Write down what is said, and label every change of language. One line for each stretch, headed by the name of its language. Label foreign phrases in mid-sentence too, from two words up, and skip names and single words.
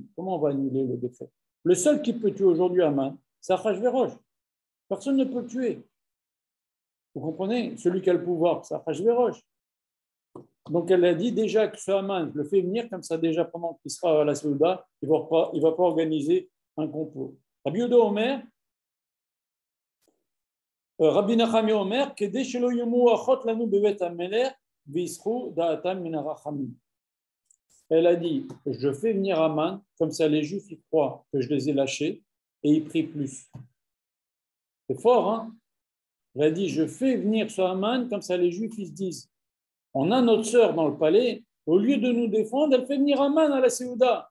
French: Comment on va annuler le décret? Le seul qui peut tuer aujourd'hui Haman, c'est Achashverosh. Personne ne peut le tuer. Vous comprenez? Celui qui a le pouvoir, c'est Achashverosh. Donc elle a dit déjà que ce Haman, je le fais venir comme ça déjà pendant qu'il sera à la Séouda, il ne va pas organiser un complot.
Hebrew: רבי יהודה אומר רבי נחמיה אומר כדי שלא יאמרו אחות לנו בבית המלך ויסיחו דעתם מן הרחמים.
French: Elle a dit, je fais venir Haman, comme ça les Juifs ils croient que je les ai lâchés et ils prient plus. C'est fort, hein? Elle a dit, je fais venir ce Haman, comme ça les Juifs ils se disent, on a notre sœur dans le palais, au lieu de nous défendre, elle fait venir Haman à la Séouda.